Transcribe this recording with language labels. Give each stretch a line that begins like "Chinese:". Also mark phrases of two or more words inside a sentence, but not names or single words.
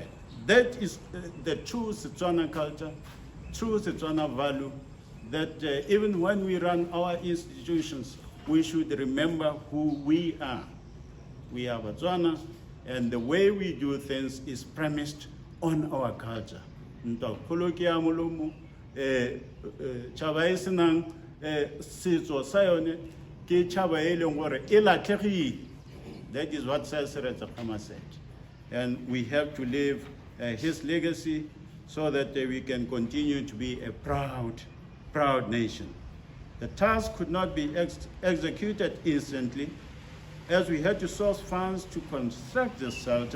English: That is the true Setswana culture, true Setswana value, that even when we run our institutions, we should remember who we are. We are Botswana, and the way we do things is premised on our culture.
Tswana: Ntokolokia molomo chaba e senang setso sa yone ke chaba e leng gore e latlhegile.
English: That is what Sir Seretse Khama said. And we have to live his legacy so that we can continue to be a proud nation. The task could not be executed instantly, as we had to source funds to construct the shelter.